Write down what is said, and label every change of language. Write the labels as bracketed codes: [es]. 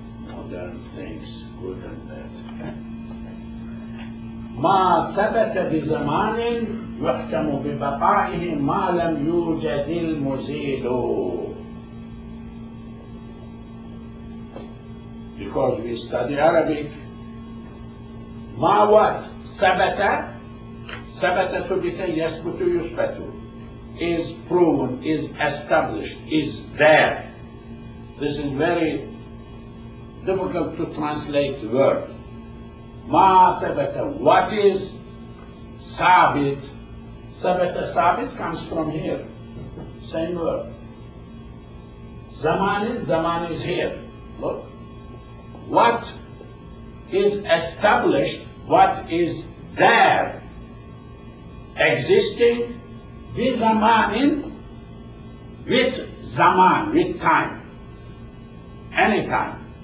[en] Modern things, good and bad. [ar] ما ثبت بزمان يحكم ببقائه ما لم يوجد المزيل. [en] Because we study Arabic, [ar] ما [en] what? [ar] ثبت ثبت يثبت يثبت [en] is proven, is established, is there. This is very difficult to translate the word. [ar] ما ثبت, [en] what is [ar] ثابت? ثبت [en] comes from here. Same word. Zaman is here. Look. What is established, what is there, existing, [ar] بزمان, [en] with zaman, with time. Anytime.